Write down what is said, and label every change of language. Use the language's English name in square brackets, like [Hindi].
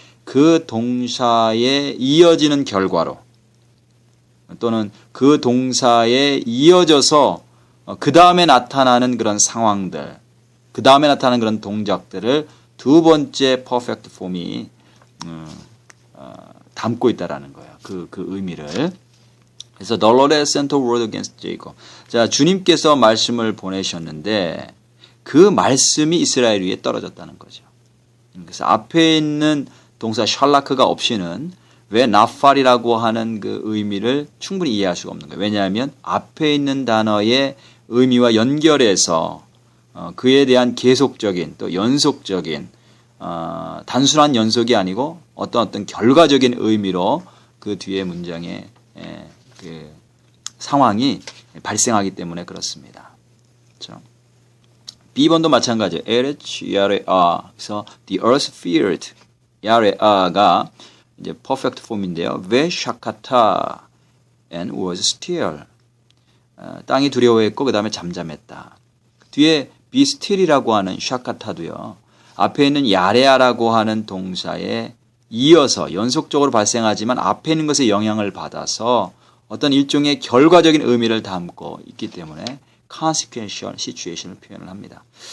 [Korean] 그 동사에 이어지는 결과로 또는 그 동사에 이어져서 그 다음에 나타나는 그런 상황들, 그 다음에 나타나는 그런 동작들을 두 번째 퍼펙트 폼이 담고 있다라는 거예요. 그 의미를. 그래서 [English] The Lord has sent a word against Jacob. [Korean] 자, 주님께서 말씀을 보내셨는데 그 말씀이 이스라엘 위에 떨어졌다는 거죠. 그래서 앞에 있는 동사 샬라크가 없이는 왜 나팔이라고 하는 그 의미를 충분히 이해할 수가 없는 거예요. 왜냐하면 앞에 있는 단어의 의미와 연결해서 그에 대한 계속적인 또 연속적인 단순한 연속이 아니고 어떤 결과적인 의미로 그 뒤에 문장의 그 상황이 발생하기 때문에 그렇습니다. 그렇죠? B번도 마찬가지예요. [Hebrew] 에레치 야레아. [Korean] 그래서 [English] the earth feared [Korean] 야레아가 이제 perfect form인데요. [Hebrew] 왜 샤카타 [English] and was still. [Korean] 땅이 두려워했고 그 다음에 잠잠했다. 뒤에 [English] be still [Korean] 이라고 하는 샤카타도요. 앞에 있는 야레아라고 하는 동사에 이어서 연속적으로 발생하지만 앞에 있는 것에 영향을 받아서 어떤 일종의 결과적인 의미를 담고 있기 때문에 [English] consequential situation [Korean] 을 표현을 합니다.